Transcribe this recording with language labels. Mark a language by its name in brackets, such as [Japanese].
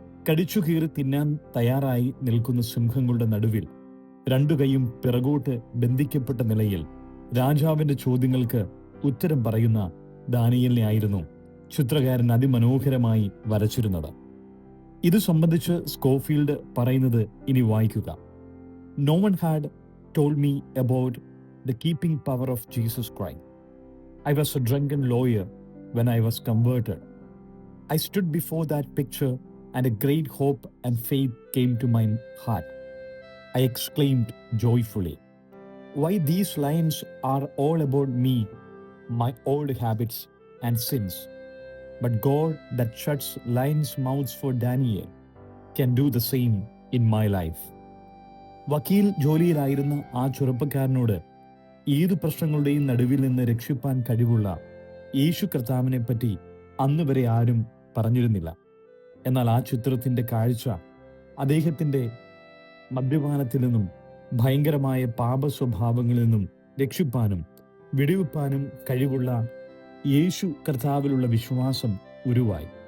[Malayalam] കടിച്ചു കീറി തിന്നാൻ തയ്യാറായി നിൽക്കുന്ന സിംഹങ്ങളുടെ നടുവിൽ രണ്ടു കൈയും പിറകോട്ട് ബന്ധിക്കപ്പെട്ട നിലയിൽ രാജാവിന്റെ ചോദ്യങ്ങൾക്ക് ഉത്തരം പറയുന്ന ദാനിയേലിനെ ആയിരുന്നു ചിത്രകാരൻ അതിമനോഹരമായി വരച്ചിരുന്നത്. ഇത് സംബന്ധിച്ച് സ്കോഫീൽഡ് പറയുന്നത് ഇനി വായിക്കുക. [English] "No one had told me about the keeping power of Jesus Christ. I was a drunken lawyer when I was converted. I stood before that picture and a great hope and faith came to my heart. I exclaimed joyfully, why these lines are all about me, my old habits and sins. But God that shuts lions' mouths for Daniel can do the same in my life." [Malayalam] വക്കീൽ ജോലിയിലായിരുന്ന ആ ചെറുപ്പക്കാരനോട് ഏതു പ്രശ്നങ്ങളുടെയും നടുവിൽ നിന്ന് രക്ഷിപ്പാൻ കഴിവുള്ള യേശു കർത്താവിനെ പറ്റി അന്ന് വരെ ആരും പറഞ്ഞിരുന്നില്ല. എന്നാൽ ആ ചിത്രത്തിന്റെ കാഴ്ച അദ്ദേഹത്തിന്റെ മദ്യപാനത്തിൽ നിന്നും ഭയങ്കരമായ പാപ സ്വഭാവങ്ങളിൽ നിന്നും രക്ഷിപ്പാനും വിടുവിപ്പാനും കഴിവുള്ള യേശു കർത്താവിലുള്ള വിശ്വാസം ഉരുവായി.